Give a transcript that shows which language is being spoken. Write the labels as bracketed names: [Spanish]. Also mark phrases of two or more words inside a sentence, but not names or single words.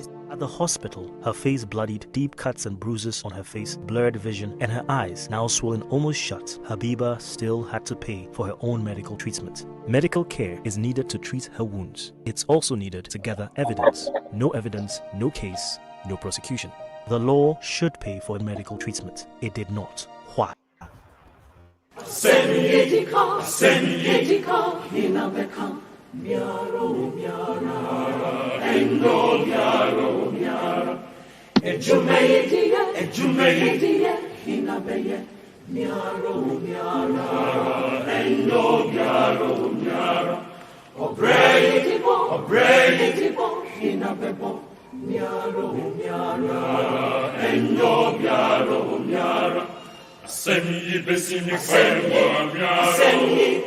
[English] At the hospital, her face bloodied, deep cuts and bruises on her face, blurred vision, and her eyes now swollen almost shut. Habiba still had to pay for her own medical treatment. Medical care is needed to treat her wounds. It's also needed to gather evidence. No evidence, no case, no prosecution. The law should pay for medical treatment. It did not. Why? Miaro, miara, endo miaro, miara, ejumeye, hinabeye, miaro, miara, endo miaro, miara, obrey, hinabebo, miaro, miara, endo miaro, miara, semi besini kwemba, miaro.